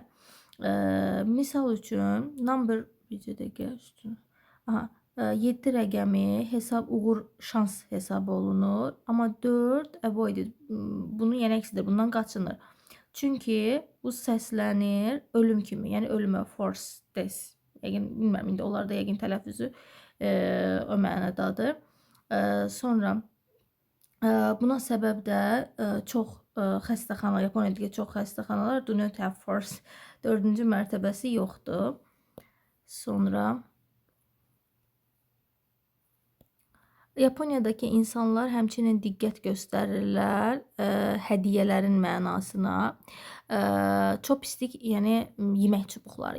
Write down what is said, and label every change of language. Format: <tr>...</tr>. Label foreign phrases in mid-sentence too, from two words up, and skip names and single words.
<az>Misal üçün, number 7 rəqəmi hesab uğur, şans hesab olunur. Amma 4 avoided, bunu yəni əksidir, bundan qaçınır. Çünki bu səslənir ölüm kimi, yəni ölümə,</az> <en>force, death.</en> <az>Yəqin, bilmirəm, indi onlarda yəqin tələffüzü o mənadadır. Sonra buna səbəb də çox xəstəxana, Yaponiyadakı çox xəstəxanalar</az> <en>do not have force,</en> <az>4-cü mərtəbəsi yoxdur. Sonra Yaponiyadakı insanlar həmçinin diqqət göstərirlər hədiyyələrin mənasına. Chopstick, yəni yemək çubuqları.</az>